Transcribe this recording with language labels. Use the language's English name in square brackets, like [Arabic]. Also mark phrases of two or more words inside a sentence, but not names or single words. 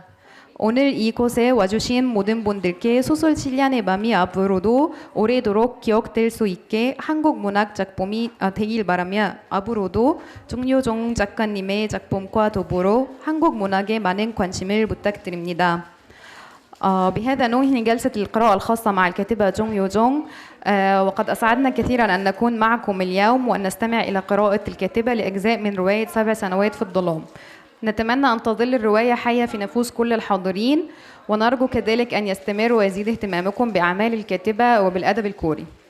[Korean] 오늘 이곳에 와주신 모든 분들께 소설 7년의 밤이 앞으로도 오래도록 기억될 수 있게 한국 문학 작품이 되길 바라며 앞으로도 정유종 작가님의 작품과 더불어 한국 문학에 많은 관심을 부탁드립니다. [Arabic] بهذا ننهي جلسة القراءة الخاصة مع الكاتبة جونغ يو جونغ وقد أسعدنا كثيرا أن نكون معكم اليوم وأن نستمع إلى قراءة الكاتبة لأجزاء من رواية 7 سنوات في الظلام. نتمنى أن تظل الرواية حية في نفوس كل الحاضرين ونرجو كذلك أن يستمر ويزيد اهتمامكم بأعمال الكاتبة وبالأدب الكوري.